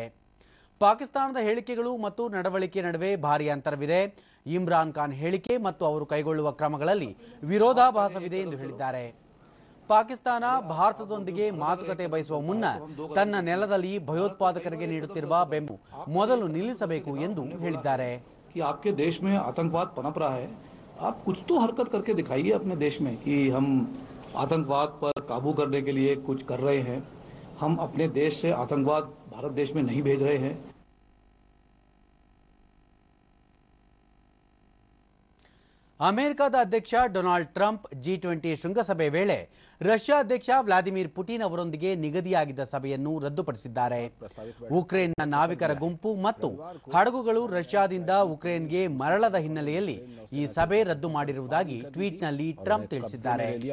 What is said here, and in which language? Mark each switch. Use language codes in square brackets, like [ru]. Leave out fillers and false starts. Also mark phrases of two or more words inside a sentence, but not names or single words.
[kn] ಪಾಕಿಸ್ತಾನದ ಹೇಳಿಕೆಗಳು ಮತ್ತು ನಡವಳಿಕೆ ನಡುವೆ ಭಾರಿ ಅಂತರವಿದೆ. ಇಮ್ರಾನ್ ಖಾನ್ ಹೇಳಿಕೆ ಮತ್ತು ಅವರು ಕೈಗೊಳ್ಳುವ ಕ್ರಮಗಳಲ್ಲಿ ವಿರೋಧಾಭಾಸವಿದೆ ಎಂದು ಹೇಳಿದ್ದಾರೆ. ಪಾಕಿಸ್ತಾನ ಭಾರತದೊಂದಿಗೆ ಮಾತುಕತೆ ಬಯಸುವ ಮುನ್ನ ತನ್ನ ನೆಲದಲ್ಲಿ ಭಯೋತ್ಪಾದಕರಿಗೆ ನೀಡುತ್ತಿರುವ ಬೆಂಬಲ ಮೊದಲು ನಿಲ್ಲಿಸಬೇಕು ಎಂದು ಹೇಳಿದ್ದಾರೆ. [hi] कि आपके देश में आतंकवाद पनप रहा है, आप कुछ तो हरकत करके दिखाइए अपने देश में कि हम आतंकवाद पर काबू करने के लिए कुछ कर रहे हैं. हम अपने देश से आतंकवाद भारत देश में नहीं भेज रहे हैं. [kn] ಅಮೆರಿಕದ ಅಧ್ಯಕ್ಷ ಡೊನಾಲ್ಡ್ ಟ್ರಂಪ್ G20 ಶೃಂಗಸಭೆ ವೇಳೆ ರಷ್ಯಾ ಅಧ್ಯಕ್ಷ ವ್ಲಾದಿಮಿರ್ ಪುಟಿನ್ ಅವರೊಂದಿಗೆ ನಿಗದಿಯಾಗಿದ್ದ ಸಭೆಯನ್ನು ರದ್ದುಪಡಿಸಿದ್ದಾರೆ. ಉಕ್ರೇನ್ನ ನಾವಿಕರ ಗುಂಪು ಮತ್ತು ಹಡಗುಗಳು ರಷ್ಯಾದಿಂದ ಉಕ್ರೇನ್ಗೆ ಮರಳದ ಹಿನ್ನೆಲೆಯಲ್ಲಿ ಈ ಸಭೆ ರದ್ದು ಮಾಡಿರುವುದಾಗಿ ಟ್ವೀಟ್ನಲ್ಲಿ ಟ್ರಂಪ್ ತಿಳಿಸಿದ್ದಾರೆ.